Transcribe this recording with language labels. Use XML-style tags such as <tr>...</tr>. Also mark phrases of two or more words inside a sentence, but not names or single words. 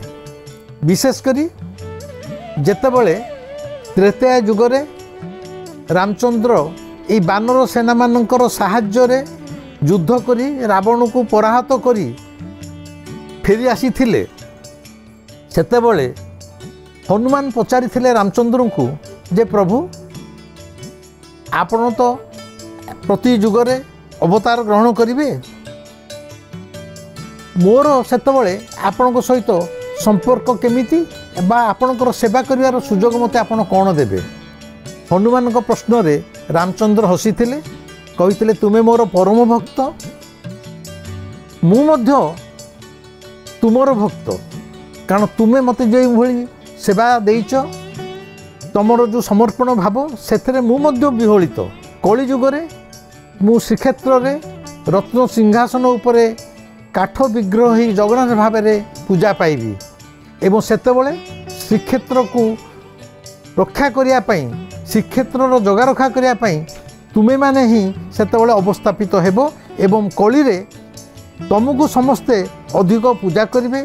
<or>ବିଶେଷକର ଯେତେବେଳେ ତ୍ରେତାୟା ଯୁଗରେ ରାମଚନ୍ଦ୍ର ୟେ ବାନର ସେନା ମାନଙ୍କର ସାହାଯ୍ୟ ଯୁଦ୍ଧ କରି ରାବଣ କୋ ପରାହତ କରି ଫେରି ଆସି ଥିଲେ, ସେତେବେଳେ ହନୁମାନ ପଚାରି ରାମଚନ୍ଦ୍ର କୋ ଯେ ପ୍ରଭୁ ଆପଣ ତୋ ପ୍ରତି ଯୁଗରେ ଅବତାର ଗ୍ରହଣ କରିବେ, ମୋର ସେତେବେଳେ ଆପଣ ସହିତ ସମ୍ପର୍କ କେମିତି ବା ଆପଣଙ୍କର ସେବା କରିବାର ସୁଯୋଗ ମତେ ଆପଣ କଉଣ ଦେବେ। ହନୁମାନ କୋ ପ୍ରଶ୍ନ ରେ ରାମଚନ୍ଦ୍ର ହସି ଥିଲେ, କହିଥିଲେ ତୁମେ ମୋର ପରମ ଭକ୍ତ, ମୁ ମଧ୍ୟ ତୁମର ଭକ୍ତ, କାରଣ ତୁମେ ମତେ ଯେ ଭଲି ସେବା ଦେଇଛ, ତମର ଯୋ ସମର୍ପଣ ଭାବ ସେଥିରେ ମୁ ମଧ୍ୟ ବିହ୍ୱଳିତ। କଳି ଯୁଗରେ ମୁ ଶ୍ରୀକ୍ଷେତ୍ର ରେ ରତ୍ନ ସିଂହାସନ ଉପରେ କାଠ ବିଗ୍ରହ ହି ଜଗନ୍ନାଥ ଭାବ ମେଁ ପୂଜା ପାଇବି ଏବଂ ସେତେବେଳେ ଶ୍ରୀକ୍ଷେତ୍ର କୋ ରକ୍ଷା କରିୟା ପଈ, ଶ୍ରୀକ୍ଷେତ୍ର ଜଗା ରଖା କରିୟା ପଈ ତୁମେ ମାନେ ହି ସେତେବେଳେ ଅବସ୍ଥାପିତ ହେବୋ ଏବଂ କଳି ରେ ତୁମକୋ ସମସ୍ତେ ଅଧିକ ପୂଜା କରିବେ।</or>